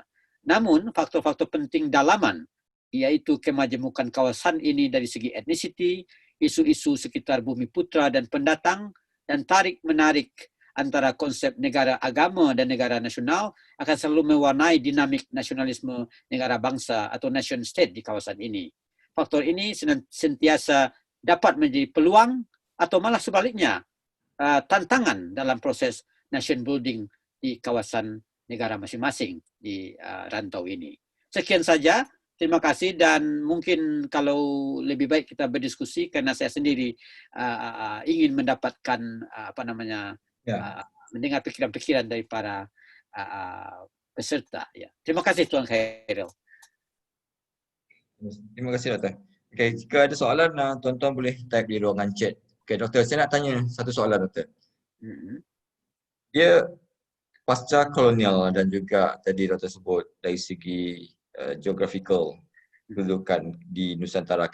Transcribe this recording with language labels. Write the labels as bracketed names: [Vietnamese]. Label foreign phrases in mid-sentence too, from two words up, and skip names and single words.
[Malay] Namun, faktor-faktor penting dalaman, yaitu kemajemukan kawasan ini dari segi etnisiti, isu-isu sekitar bumi putra dan pendatang, dan tarik-menarik antara konsep negara agama dan negara nasional akan selalu mewarnai dinamik nasionalisme negara bangsa atau [English] nation state [Malay] di kawasan ini. Faktor ini sentiasa dapat menjadi peluang atau malah sebaliknya tantangan dalam proses [English] nation building [Malay] di kawasan negara masing-masing di rantau ini. Sekian saja. [Indonesian] Terima kasih, dan mungkin kalau lebih baik kita berdiskusi karena saya sendiri ingin mendapatkan mendengar pikiran-pikiran dari para peserta. [Malay] Ya. Terima kasih Tuan Khairil. Terima kasih Doktor. Okay, jika ada soalan, tuan-tuan boleh type di ruangan chat. Okay, Doktor, saya nak tanya satu soalan, Doktor. Dia pasca kolonial dan juga tadi Doktor sebut dari segi geographical kedudukan di Nusantara.